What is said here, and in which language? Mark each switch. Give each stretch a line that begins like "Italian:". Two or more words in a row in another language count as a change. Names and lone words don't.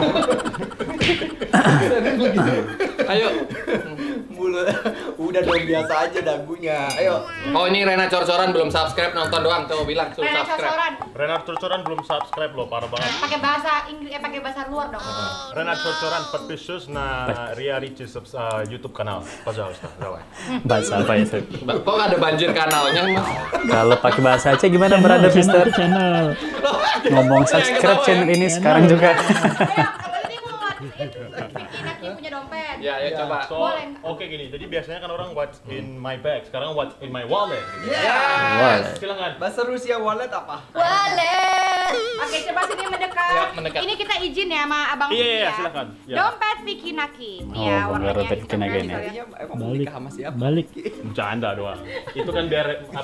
Indonesian: Ayo. Mulut udah dong biasa aja dagunya. Ayo. Oh, ini Rena Cor-coran belum subscribe, nonton doang. Coba bilang suruh Rena subscribe. cocoran. Renat Curcoran belum subscribe loh, parah banget. Pakai bahasa Inggris, pakai bahasa luar dong.
Russian: Renat Curcoran подпишись на Ria Ricis YouTube канал, пожалуйста, давай.
Indonesian: Bahasa apa itu? Kok nggak ada banjir kanalnya, Mas? Kalau pakai bahasa Aceh gimana
English: brother sister?
Indonesian: Itu channel. Ngomong
English: subscribe channel
Indonesian: ini sekarang juga. Ayo, katanya dia mau Vicky Naki punya dompet. Ya, ayo coba. So, Boleh. oke gini, jadi biasanya kan orang
English: what's in my bag,
Indonesian: sekarang
English: what's in my wallet.
Indonesian: Gitu. Wallet. Silakan. Bahasa Rusia wallet apa? Wallet. Oke, coba sini mendekat. Ya, mendekat. Ini kita izin ya sama Abang Iya, Vicky iya, ya. silakan. Ya. Dompet Vicky Naki. Nih Oh, ya, Bang warnanya dompet Vicky Naki hitamnya ini. bisa lihat. Tadinya emang mau Balik. nikah sama siapa? Balik. Bercanda doang. Itu kan biar apa?